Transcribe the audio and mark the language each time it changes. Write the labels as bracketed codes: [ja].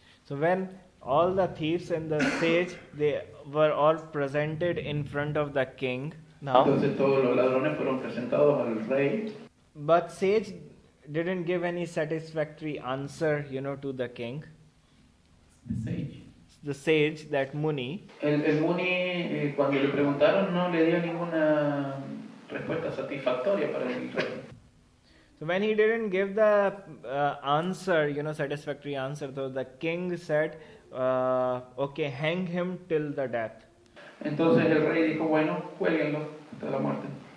[en] So when all the thieves and the sage, they were all presented in front of the king. Now, [es] entonces todos los ladrones fueron presentados al rey. [en] But sage didn't give any satisfactory answer, to the king. The sage, that Muni. [es] El Muni, cuando le preguntaron, no le dio ninguna respuesta satisfactoria para el rey. [en] So when he didn't give the answer, satisfactory answer, so the king said, okay, hang him till the death. [es] Entonces el rey dijo, bueno, cuélguenlo hasta la muerte.